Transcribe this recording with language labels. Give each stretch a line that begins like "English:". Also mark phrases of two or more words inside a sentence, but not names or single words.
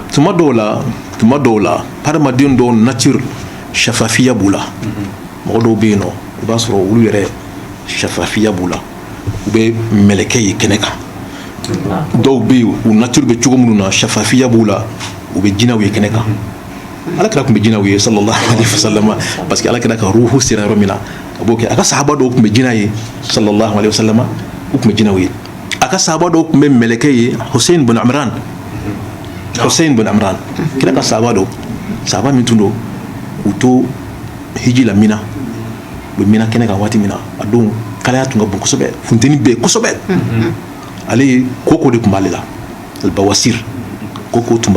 Bambara: tuma dɔw la hadamaden dɔw nature shafafiya b'u la mɔgɔ dɔw bɛ yen nɔ i b'a sɔrɔ olu yɛrɛ shafafiya b'u la u bɛ mɛlɛkɛ ye kɛnɛ kan dɔw bɛ yen u nature bɛ cogo minnu na shafafiya b'u la u bɛ jinɛw ye kɛnɛ kan alakira tun bɛ jinɛw ye
Arabic: sallallahu alaihi wasallam
French: parce que
Bambara: alakira ka ruhu sera yɔrɔ min na a b'o kɛ a ka sahaba dɔw tun bɛ jinɛ ye
Arabic: sallallahu alaihi wasallam
Bambara: u tun bɛ jinɛw ye a ka sahaba dɔw tun bɛ mɛlɛkɛ ye Hussein bin Amran kira ka sahaba min tun don u to hiji la Mina u bɛ Mina kɛnɛ kan waati min na a don kalaya tun ka bon kosɛbɛ funteni bɛ yen kosɛbɛ ale ye koko de tun b'ale la albawasir koko tun b'a